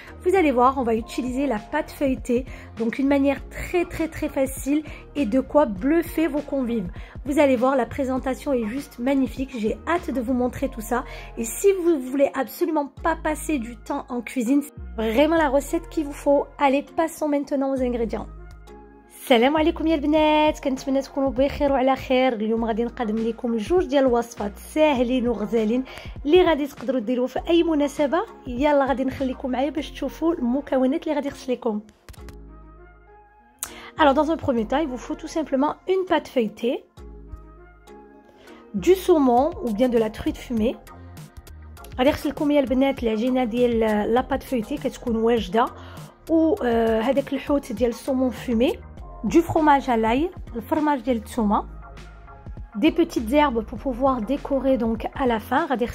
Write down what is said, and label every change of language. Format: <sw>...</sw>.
<fr>Vous allez voir, on va utiliser la pâte feuilletée, donc une manière très facile et de quoi bluffer vos convives. Vous allez voir, la présentation est juste magnifique, j'ai hâte de vous montrer tout ça. Et si vous voulez absolument pas passer du temps en cuisine, c'est vraiment la recette qu'il vous faut. Allez, passons maintenant aux ingrédients.</fr> <ar>السلام عليكم يا البنات، كنتمنى تكونوا بخير وعلى خير. اليوم غادي نقدم لكم جوج ديال الوصفات ساهلين وغزالين اللي غادي تقدروا ديروه في اي مناسبه. يلا غادي نخليكم معايا باش تشوفوا المكونات اللي غادي يخص لكم.</ar> <fr>Alors dans un premier temps, il vous faut tout simplement une pâte feuilletée, du saumon ou bien de la truite fumée.</fr> <ar>غادي يخص لكم يا البنات العجينه ديال</ar> <fr>لا بâte feuilletée</fr> <ar>كتكون واجده، وهذاك الحوت ديال السومون فumé.</ar> <fr>Du fromage à l'ail, le fromage de tsuma, des petites herbes pour pouvoir décorer donc à la fin.</fr>